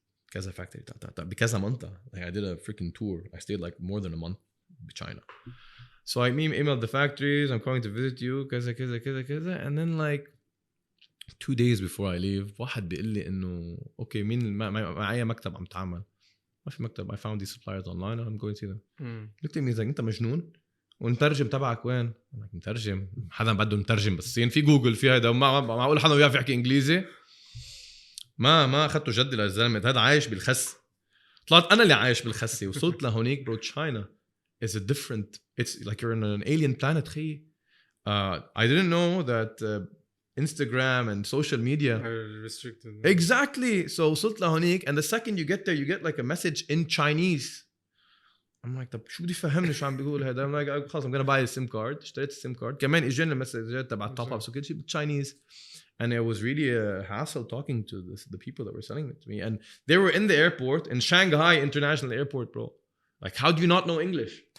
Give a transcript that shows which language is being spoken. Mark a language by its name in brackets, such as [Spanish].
[Arabic] كذا factory بكذا منطقة. [English] Like I did a freaking tour. I stayed like more than a month in China. So I emailed the factories. I'm coming to visit you. كذا. And then like 2 days before I leave [Arabic] واحد بيقول لي انه اوكي مين معايا مكتب عم تعمل ما في مكتب [English] I found these suppliers online and I'm going to see them [Arabic] قلت له انت مجنون ونترجم تبعك وين؟ مترجم حدا بده مترجم بالصين في جوجل في هذا معقول حدا بيعرف يحكي انجليزي ما اخذته جدي للزلمه هذا عايش بالخس طلعت انا اللي عايش بالخسي وصلت لهونيك برو [English] China is a different it's like you're on an alien planet [Arabic] خي [English] I didn't know that Instagram and social media are restricted. Exactly. So [Arabic] وصلت لهونيك [English] and the second you get there you get like a message in Chinese. I'm like [Arabic] طب شو بدي يفهمني شو عم بيقول هذا؟ [English] I'm like [Arabic] خلاص [English] I'm gonna buy a SIM card. [Arabic] اشتريت السيم كارد كمان اجاني المسجات تبع التوب ابس وكل شيء بالتشاينيز. [English] And it was really a hassle talking to the people that were selling it to me. And they were in the airport in Shanghai International Airport, bro. Like how do you not know English?